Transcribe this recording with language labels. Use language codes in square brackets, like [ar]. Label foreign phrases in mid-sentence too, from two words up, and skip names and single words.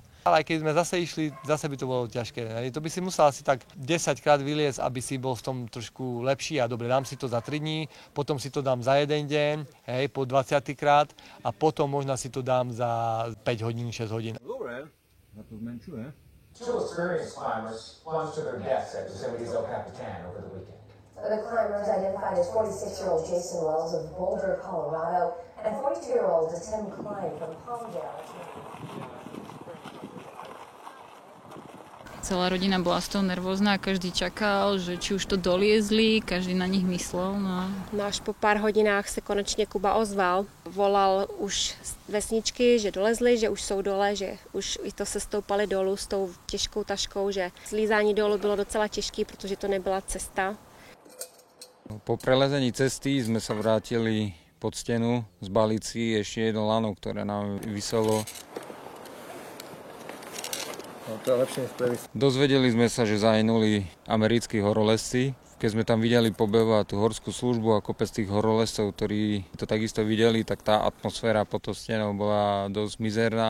[sk] Ale keď sme zase išli, zase by to bolo ťažké. To by si musel asi tak 10 krát vyliezť, aby si bol v tom trošku lepší a dobre, dám si to za 3 dní, potom si to dám za 1 deň, hej, po 20 krát a potom možno si to dám za 5 hodín, 6 hodín. Dobre, na to zmenšuje. [en] Two experienced climbers plunged to their deaths at Yosemite's El Capitan over the weekend. The climbers identified as 46-year-old Jason Wells of Boulder, Colorado, and 42-year-old Tim Klein from Palmdale. [sk] Celá rodina bola z toho nervózna, každý čakal, že či už to doliezli, každý na nich myslel. No [cs] až po pár hodinách se konečně Kuba ozval. Volal už z vesničky, že dolezli, že už jsou dole, že už i to se stoupali dolů s tou těžkou taškou, že slízání dolů bylo docela těžké, protože to nebyla cesta. [sk] Po prelezení cesty sme sa vrátili pod stenu, zbaliť si ešte jedno lano, ktoré nám viselo. No, to je lepšie než previs. Dozvedeli sme sa, že zahynuli americkí horolezci. Keď sme tam videli pobehovať tú horskú službu a kopec tých horolezcov, ktorí to takisto videli, tak tá atmosféra pod tou stenou bola dosť mizerná.